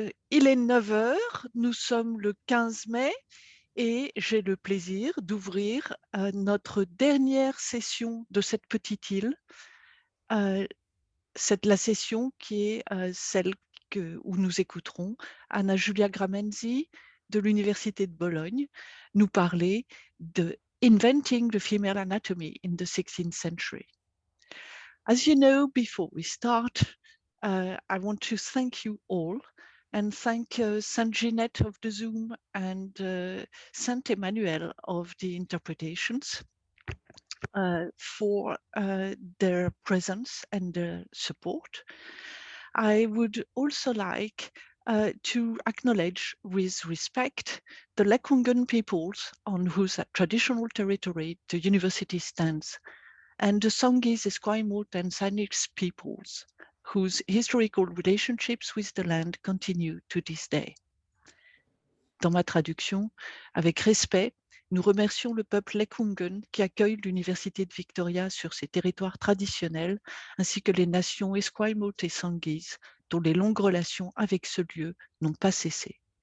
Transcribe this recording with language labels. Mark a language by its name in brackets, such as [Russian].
[French] Il est 9 heures, nous sommes le 15 mai et j'ai le plaisir d'ouvrir notre dernière session de cette petite île. C'est la session qui est celle où nous écouterons Anna Julia Gramenzi de l'Université de Bologne nous parler de Inventing the Female Anatomy in the 16th Century. [English] As you know, before we start, I want to thank you all and thank Saint Ginette of the Zoom and Saint Emmanuel of the interpretations for their presence and their support. I would also like to acknowledge with respect the Lekwungen peoples on whose traditional territory the university stands, and the Songhees, Esquimalt and Saanich peoples, whose historical relationships with the land continue to this day. [French] Dans ma traduction, avec respect, nous remercions le peuple Lekwungen qui accueille l'Université de Victoria sur ses territoires traditionnels, ainsi que les nations Esquimalt et Songhees, dont les longues relations avec ce lieu n'ont pas cessé.